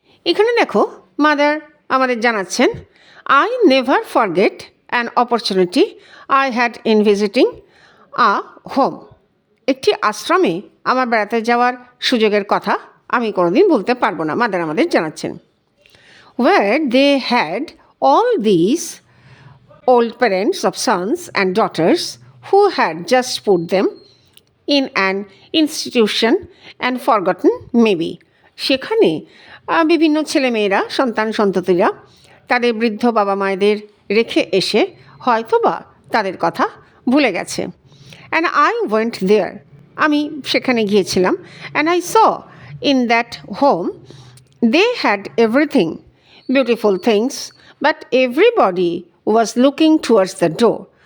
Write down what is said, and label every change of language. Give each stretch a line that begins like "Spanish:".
Bangla: এখানে দেখো, মাদার আমাদের জানাচ্ছেন,
English: I never forget an opportunity I had in visiting a home.
Bangla: একটি আশ্রমে আমার বেড়াতে যাওয়ার সুযোগের কথা আমি কোনোদিন ভুলতে পারবো না, মাদার আমাদের জানাচ্ছেন।
English: Where they had all these old parents of sons and daughters who had just put them in an institution and forgotten maybe.
Bangla: সেখানে বিভিন্ন ছেলেমেয়েরা, সন্তান সন্ততিরা তাদের বৃদ্ধ বাবা মায়েদের রেখে এসে হয়তোবা তাদের কথা ভুলে গেছে।
English: and I went there,
Bangla: আমি সেখানে গিয়েছিলাম।
English: And I saw in that home they had everything, beautiful things, but everybody was looking towards the door.